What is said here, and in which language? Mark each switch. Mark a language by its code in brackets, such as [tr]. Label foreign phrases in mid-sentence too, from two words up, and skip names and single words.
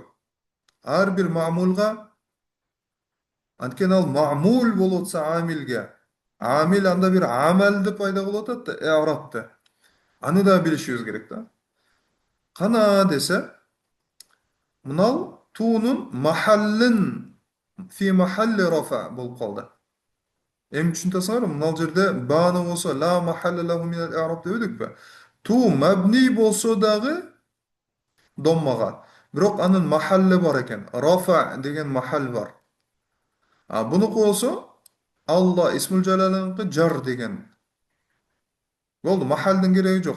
[ky] Ар бир мамулга анткени ал мамул болуп атса амилге. Амил анда бир амалды пайда кылып атат да, арабты. Аны да билишибиз керек да. Кана десе, мынал туунун махаллын [ar] في محل رفع [ky] болуп калды. Эми түшүнүп атасыңарбы? Мынал жерде бааны болсо [ar] لا محل له من الإعراب [ky] дебедикпи? Ту мабни болсо дагы доммага. Бирок анын махалли бар экен. Рафа деген махал бар. Бунуку болсо Алла исмул жалаланыкы жар деген. Болду, махалдын кереги жок.